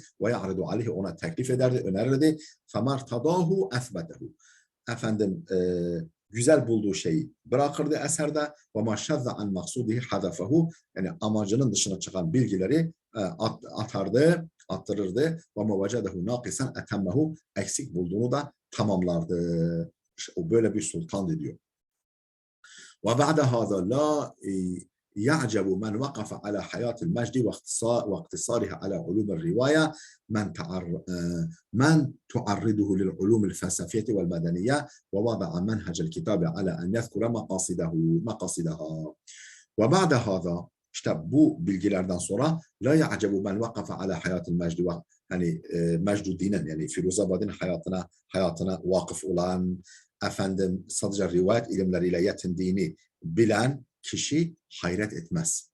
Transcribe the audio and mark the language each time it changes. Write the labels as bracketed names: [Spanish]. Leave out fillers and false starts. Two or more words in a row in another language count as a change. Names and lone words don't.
[Arabic] ويعرض عليه, [Turkish] ona teklif ederdi, önerirdi. [Arabic] فما ارتضاه أثبته, [Turkish] efendim güzel bulduğu şeyi bırakırdı eserde. [Arabic] وما شذ عن مقصوده حذفه, [Turkish] yani amacının dışına çıkan bilgileri attırırdı. [Arabic] وما وجده ناقصا أتمه, [Turkish] eksik bulduğunu da tamamlardı. İşte o böyle bir sultan diyor. [Arabic] وبعد هذا لا يعجب من وقف على حياة المجد واقتصارها على علوم الرواية من تعرضه للعلوم الفلسفية والمدنية ووضع منهج الكتاب على أن يذكر مقاصدها. وبعد هذا, [Turkish] işte bu bilgilerden sonra [Arabic] لا يعجب من وقف على حياة المجد [Turkish] hani Mecduddin'in yani Firuzabadi'nin hayatına vakıf olan, efendim sadece rivayet ilimleriyle yetindiğini bilen kişi hayret etmez.